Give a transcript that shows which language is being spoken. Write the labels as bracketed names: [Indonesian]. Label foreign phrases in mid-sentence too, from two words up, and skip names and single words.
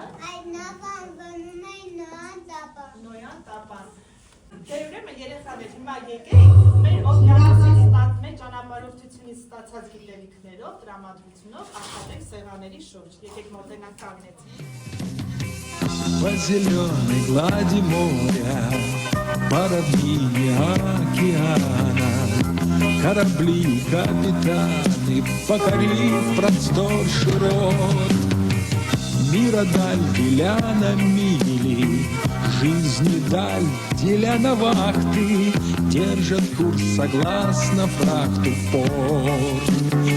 [Armenian] Այդ նավը անվանում է Նոյան տապան։ Նոյան տապան։ Դե ուրեմն երեխաներ, հիմա եկեք մեր օվկիանոսից մեր ճանապարհորդությունից ստացած գիտելիքներով, տրամադրությունով աշխատենք սեղանների շուրջ։ Եկեք մոտենանք կանգնեցինք։ [Russian] По зеленой глади моря, по равнине океана, корабли, капитаны, покорив простор широт, мира даль деля на мили, жизни даль деля на вахты, держат курс согласно фрахту в порт.